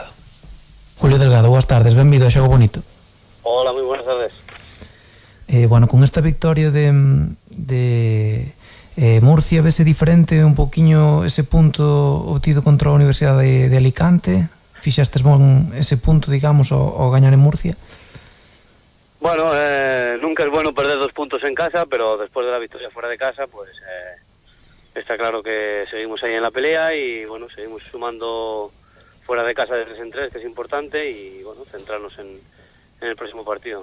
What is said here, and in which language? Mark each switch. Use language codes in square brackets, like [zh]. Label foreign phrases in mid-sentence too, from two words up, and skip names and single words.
[gl] Julio Delgado, boas tardes, benvido a Xogo Bonito. [es] Hola, moi buenas tardes. [gl] Bueno, con esta victoria de Murcia, vese diferente un poquinho ese punto obtido contra a Universidade de Alicante? Fixastes bon ese punto, digamos, ao gañar en Murcia? [es] Bueno, nunca es bueno perder 2 puntos en casa, pero después de la victoria fuera de casa, pues está claro que seguimos ahí en la pelea y bueno, seguimos sumando fuera de casa de 3 en 3, que es importante, y bueno, centrarnos en el próximo partido.